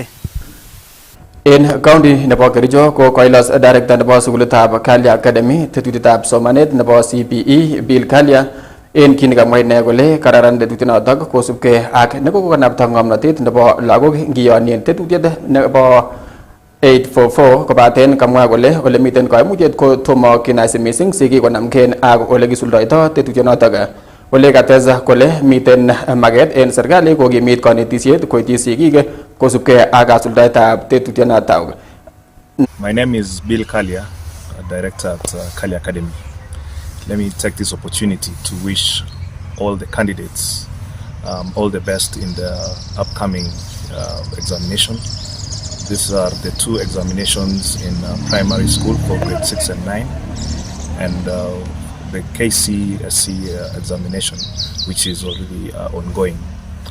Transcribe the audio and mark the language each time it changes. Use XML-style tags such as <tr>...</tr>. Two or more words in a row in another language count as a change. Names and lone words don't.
<kln>En county nebo Kericho ko koilos director nebo sukulitab Kalia Academy tetutietab somanet nebo CPE Bill Kalia en kin kamwa ine kole kararan tetutinotok kosubkei ak nekokonapta ng'omnotet nebo lagok ngiyonien tetutiet nebo 844 kobaten kamwa kole ole miten koimutiet ko tomo kinaisi mising sikikonamken ak ole kisuldoito tetutyonotok. Ole kateza kole miten maget en serikali kokimit konetisiet koityi sigik kosubkei ak kasuldaetab tetutyonotok.</kln> <en>My name is Bill Kalia, director at Kalia Academy. Let me take this opportunity to wish all the candidates all the best in the upcoming examination. These are the two examinations in primary school for grade 6 and 9, and the KCSE examination, which is already ongoing.</en>